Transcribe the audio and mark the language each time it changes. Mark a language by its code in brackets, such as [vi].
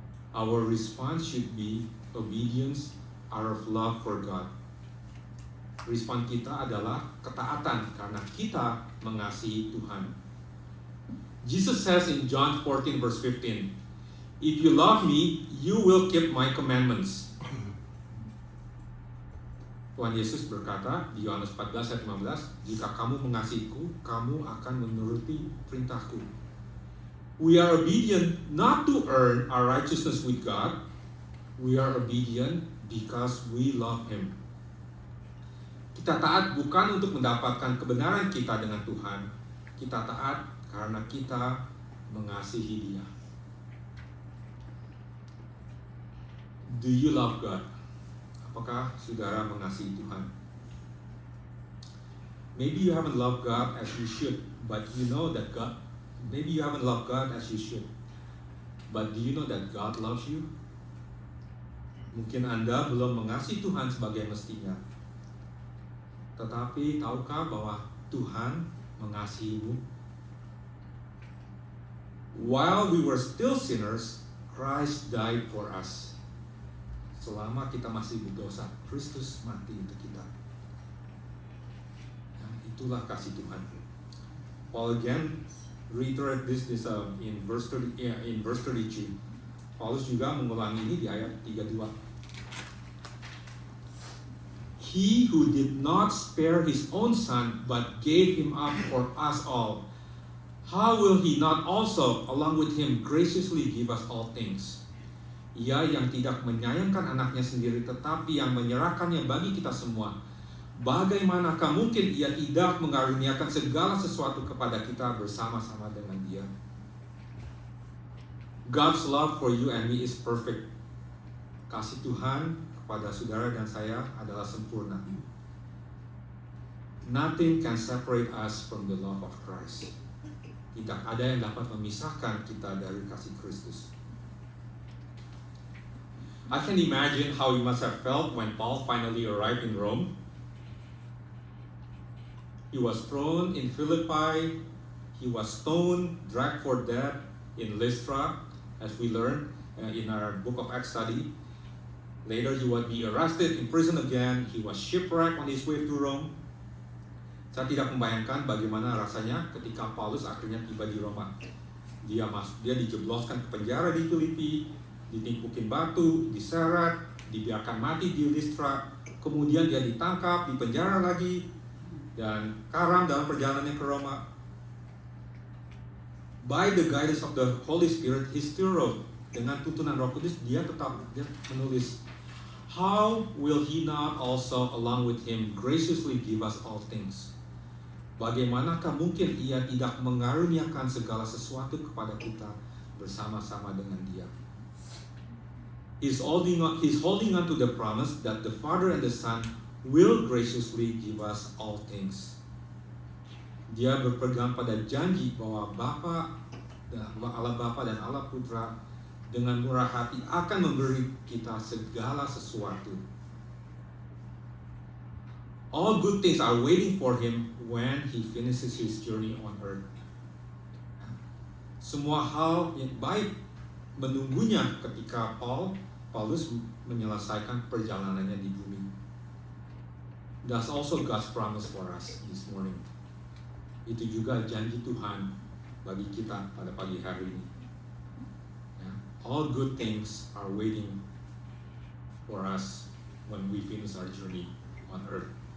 [en] Our response should be obedience out of love for God. [id] Respon kita adalah ketaatan karena kita mengasihi Tuhan. [en] Jesus says in John 14 verse 15, "If you love me, you will keep my commandments." [id] Tuhan Yesus berkata di Yohanes 14 ayat 15, "Jika kamu mengasihiku, kamu akan menuruti perintahku." [en] We are obedient not to earn our righteousness with God. We are obedient because we love Him. [id] Kita taat bukan untuk mendapatkan kebenaran kita dengan Tuhan. Kita taat karena kita mengasihi Dia. [en] Do you love God? [id] Apakah saudara mengasihi Tuhan? [en] Maybe you haven't loved God as you should, but you know that God. Maybe you haven't loved God as you should, but do you know that God loves you? [id] Mungkin Anda belum mengasihi Tuhan sebagai mestinya. Tetapi tahukah bahwa Tuhan mengasihimu? [en] While we were still sinners, Christ died for us. [id] Selama kita masih berdosa, Kristus mati untuk kita. Nah, itulah kasih Tuhan. [en] Paul again reiterate this in verse 32. [id] Paulus juga mengulangi ini di ayat 32. [en] He who did not spare his own son but gave him up for us all, how will he not also along with him graciously give us all things? [id] Ia yang tidak menyayangkan anaknya sendiri tetapi yang menyerahkannya bagi kita semua, bagaimanakah mungkin ia tidak mengaruniakan segala sesuatu kepada kita bersama-sama dengan Dia? [en] God's love for you and me is perfect. [id] Kasih Tuhan kepada saudara dan saya adalah sempurna. [en] Nothing can separate us from the love of Christ. [id] Tidak ada yang dapat memisahkan kita dari kasih Kristus. [en] I can imagine how he must have felt when Paul finally arrived in Rome. He was thrown in Philippi, he was stoned, dragged for death in Lystra, as we learn in our book of Acts study. Later he would be arrested, imprisoned again, he was shipwrecked on his way to Rome. [id] Saya tidak membayangkan bagaimana rasanya ketika Paulus akhirnya tiba di Roma. Dia dijebloskan ke penjara di Filipi, ditimpukin batu, diseret, dibiarkan mati di Lystra, kemudian dia ditangkap, dipenjara lagi, dan karam dalam perjalanannya ke Roma. [en] By the guidance of the Holy Spirit, he still wrote. [id] Dengan tuntunan Roh Kudus, dia menulis, [en] "How will he not also along with him graciously give us all things?" [id] Bagaimanakah mungkin ia tidak mengaruniakan segala sesuatu kepada kita bersama-sama dengan Dia? [en] He's holding on to the promise that the Father and the Son will graciously give us all things. [id] Dia berpegang pada janji bahwa Allah Bapa dan Allah Putra dengan murah hati akan memberi kita segala sesuatu. [en] All good things are waiting for him when he finishes his journey on earth. [id] Semua hal yang baik menunggunya ketika Paulus menyelesaikan perjalanannya di bumi. [en] That's also God's promise for us this morning. [id] Itu juga janji Tuhan bagi kita pada pagi hari ini. [en] All good things are waiting for us when we finish our journey on earth.